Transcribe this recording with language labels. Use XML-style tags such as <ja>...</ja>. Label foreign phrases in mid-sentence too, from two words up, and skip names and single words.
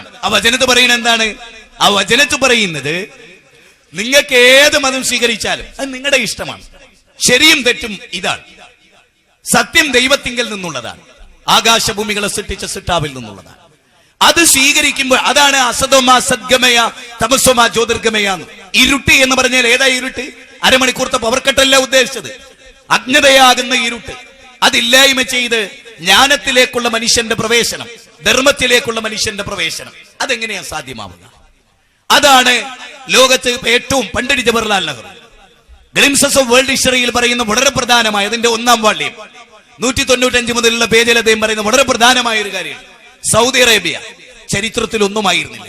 <ml>ആ വചനത്ത് പറയുന്നത് എന്താണ്? ആ വചനത്ത് പറയുന്നത് നിങ്ങൾക്ക് ഏത് മതം സ്വീകരിച്ചാലും അത് നിങ്ങളുടെ ഇഷ്ടമാണ്. ശരിയും തെറ്റും ഇതാണ്. സത്യം ദൈവത്തിങ്കൽ നിന്നുള്ളതാണ്, ആകാശഭൂമികളെ സൃഷ്ടിച്ച സൃഷ്ടാവിൽ നിന്നുള്ളതാണ്. അത് സ്വീകരിക്കുമ്പോൾ അതാണ്</ml> <sa>അസതോമ സദ്ഗമയ തമസോമ ജ്യോതിർഗമയ.</sa> <ml>ഇരുട്ട് എന്ന് പറഞ്ഞാൽ ഏതാ ഇരുട്ട്? അരമണിക്കൂർത്തെ</ml> <en>power cut</en> <ml>ഉദ്ദേശിച്ചത്. അജ്ഞതയാകുന്ന ഇരുട്ട് അതില്ലായ്മ ചെയ്ത് ജ്ഞാനത്തിലേക്കുള്ള മനുഷ്യന്റെ പ്രവേശനം, ധർമ്മത്തിലേക്കുള്ള മനുഷ്യന്റെ പ്രവേശനം, അതെങ്ങനെയാ സാധ്യമാവുക? അതാണ് ലോകത്ത് ഏറ്റവും പണ്ഡിറ്റ് ജവഹർലാൽ നെഹ്റു ഗ്ലിംസസ് ഓഫ് വേൾഡ് ഹിസ്റ്ററിയിൽ പറയുന്ന വളരെ പ്രധാനമായ, അതിന്റെ 1-ാം വാള്യം 195 മുതലുള്ള പേജിൽ അദ്ദേഹം പറയുന്ന വളരെ പ്രധാനമായ ഒരു കാര്യം, സൗദി അറേബ്യ ചരിത്രത്തിൽ ഒന്നുമായിരുന്നില്ല.</ml>